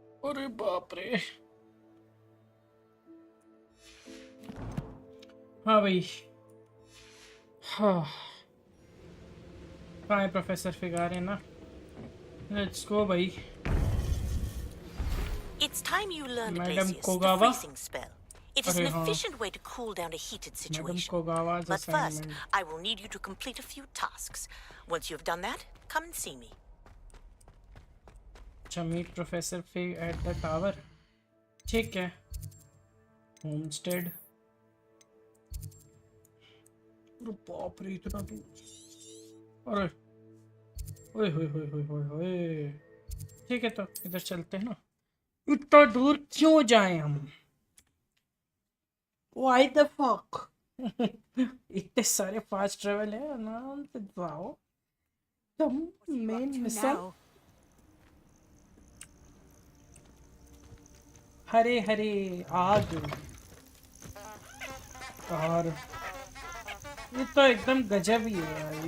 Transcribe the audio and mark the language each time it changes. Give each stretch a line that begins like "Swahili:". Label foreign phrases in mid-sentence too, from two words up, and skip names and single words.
Hindi: अरे बाप रे। हाँ भाई, हाँ कहाँ है प्रोफेसर फिगार है ना।
English: let's go भाई। It's time you learned, Madam Iglesias, the Kogawa? freezing spell. It is an
Hindi: अरे हाँ,
English: efficient way to cool down a heated Madam situation. Kogawa's But first, assignment. I will need you to complete a few tasks. Once you've done that, come and see me.
Hindi: अच्छा,
English: meet Professor Fig at the tower।
Hindi: ठीक है। Homestead। अरे बाप रे, इतना दूर। अरे ओए होए होए होए होए होए। ठीक है, तो इधर चलते हैं ना। इतना दूर क्यों जाएं हम?
English: Why the fuck?
Hindi: इतने सारे
English: fast travel
Hindi: है, आराम से जाओ। तुम
English: main mission.
Hindi: हरे हरे आग। और ये तो एकदम गजब ही है यार।